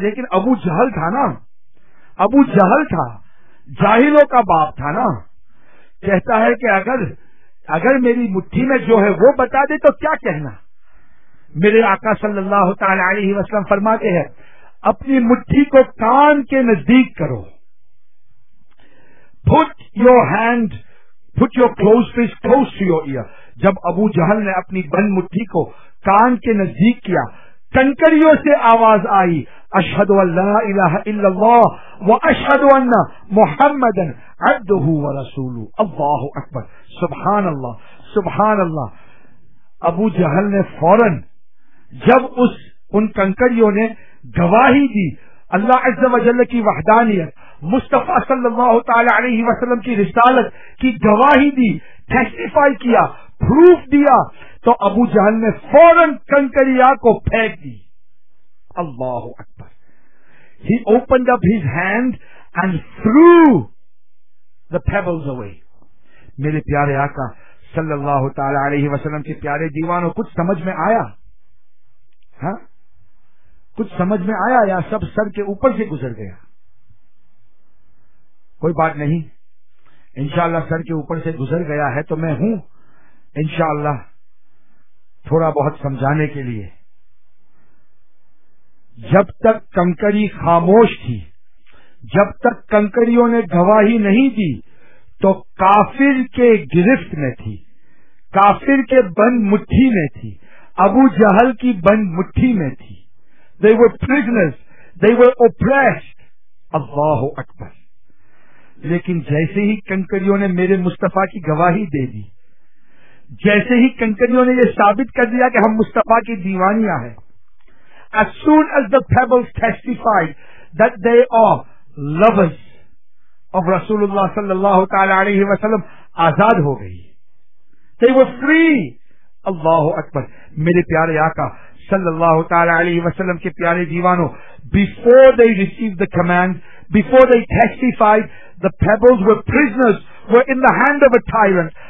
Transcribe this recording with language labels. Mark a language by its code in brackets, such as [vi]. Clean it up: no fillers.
[ur] لیکن ابو جہل تھا نا, ابو جہل تھا, جاہلوں کا باپ تھا نا, کہتا ہے کہ اگر میری مٹھی میں جو ہے وہ بتا دے تو کیا کہنا. میرے آقا صلی اللہ تعالی علیہ وسلم فرماتے ہیں, اپنی مٹھی کو کان کے نزدیک کرو, [en] Put your hand Put your close face close to your ear. [ur] جب ابو جہل نے اپنی بند مٹھی کو کان کے نزدیک کیا, کنکریوں سے آواز آئی, [ar] اشہد ان لا الہ الا اللہ و اشہد ان محمدا عبدہ و رسولہ. اللہ اکبر, سبحان اللہ, سبحان اللہ. [ur] ابو جہل نے فوراً جب اس ان کنکریوں نے گواہی دی اللہ عز و جل کی وحدانیت, مصطفیٰ صلی اللہ تعالی علیہ وسلم کی رسالت کی گواہی دی, ٹیسٹیفائی کیا, پروف دیا, تو ابو جہل نے فوراً کنکریا کو پھینک دی. [ar] اللہ اکبر. [en] He opened up his hand and threw the pebbles away. [ur] میرے پیارے آقا صلی اللہ تعالی علیہ وسلم کے پیارے دیوانوں, کچھ سمجھ میں آیا؟ ہاں, کچھ سمجھ میں آیا یا سب سر کے اوپر سے گزر گیا؟ کوئی بات نہیں, انشاءاللہ سر کے اوپر سے گزر گیا ہے تو میں ہوں انشاءاللہ تھوڑا بہت سمجھانے کے لیے. جب تک کنکری خاموش تھی, جب تک کنکریوں نے گواہی نہیں دی, تو کافر کے گرفت میں تھی, کافر کے بند مٹھی میں تھی, ابو جہل کی بند مٹھی میں تھی. [en] They were prisoners, they were oppressed. [ar] اللہ اکبر. [ur] لیکن جیسے ہی کنکریوں نے میرے مصطفیٰ کی گواہی دے دی, جیسے ہی کنکریوں نے یہ ثابت کر دیا کہ ہم مصطفیٰ کی دیوانیاں ہیں, [en] as soon as the pebbles testified that they are lovers of Rasulullah sallallahu ta'ala alayhi wa sallam, [ur] آزاد ہو گئی. [en] They were free. اللہ اکبر. [ur] میرے پیارے آقا صلی اللہ تعالی علیہ وسلم کے پیارے دیوانوں, [en] before they received the command, before they testified, the pebbles were prisoners, were in the hand of a tyrant.